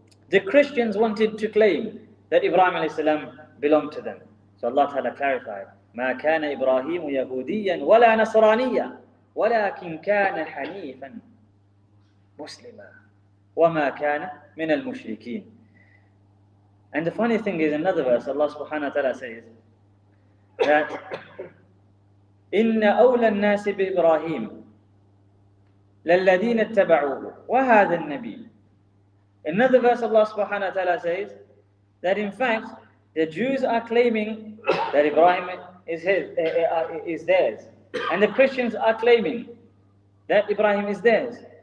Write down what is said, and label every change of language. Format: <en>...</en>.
<en>The Christians wanted to claim that Ibrahim alayhi salam belonged to them. So Allah Ta'ala clarified,</en> <ar>مَا كَانَ إِبْرَاهِيمُ يَهُودِيًّا وَلَا نَصْرَانِيًّا وَلَكِنْ كَانَ حَنِيفًا مُسْلِمًا وَمَا كَانَ مِنَ الْمُشْرِكِينَ.</ar> <en>And the funny thing is, another verse, Allah subhanahu wa ta'ala says that</en> <ar>إِنَّ أَوْلَى النَّاسِ بِإِبْرَاهِيمَ لَلَّذِينَ اتَّبَعُوهُ وَهَذَا النَّبِيُّ.</ar> <en>Another verse, Allah subhanahu wa ta'ala says that in fact the Jews are claiming that Ibrahim is theirs, and the Christians are claiming that Ibrahim is theirs.</en>